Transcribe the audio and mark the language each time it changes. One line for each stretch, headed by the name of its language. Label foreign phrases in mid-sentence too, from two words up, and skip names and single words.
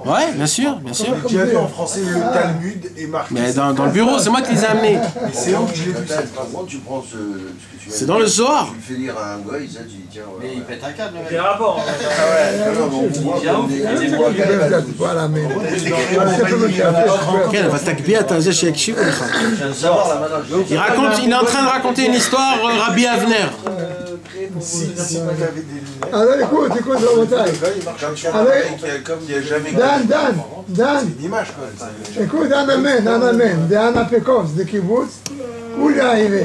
French: Ouais, bien sûr, bien sûr. J'ai déjà vu en français le Talmud et marqué. Mais dans le bureau, c'est moi qui les ai amenés. Mais c'est où que je l'ai vu cette phrase? Comment tu prends ce que tu as C'est dans le Zohar. Tu le fais lire à un gars, ça, tu dis tiens, Mais il pète un câble, le mec. Quel rapport? voilà, mais...
Hebrew: כן, אבל תגביה את זה שיקשיבו לך.
French: il est en train de raconter une histoire, Rabbi Avner. Alors écoute, רבותיי. Comme il n'y a jamais. דן, Une image, quoi. écoute, un amen, de un apécos, de kibbutz, où il est arrivé.